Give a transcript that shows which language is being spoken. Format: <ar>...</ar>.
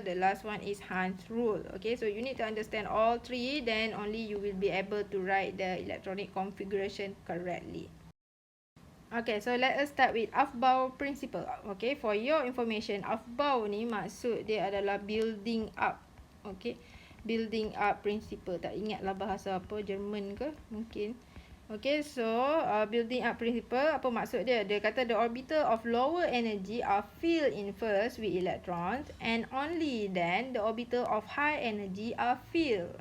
<en>The last one is Hund's Rule. Okay, so you need to understand all 3, then only you will be able to write the electronic configuration correctly. Okay, so let us start with Aufbau Principle. Okay, for your information, Aufbau</en> <ms>ni maksud dia adalah</ms> <en>building up. Okay, building up principle.</en> <ms>Tak ingatlah bahasa apa, Jerman ke mungkin.</ms> <en>Okay, so building up principle,</en> <ms>apa maksud dia? Dia kata</ms> <en>the orbital of lower energy are filled in first with electrons, and only then the orbital of high energy are filled.</en>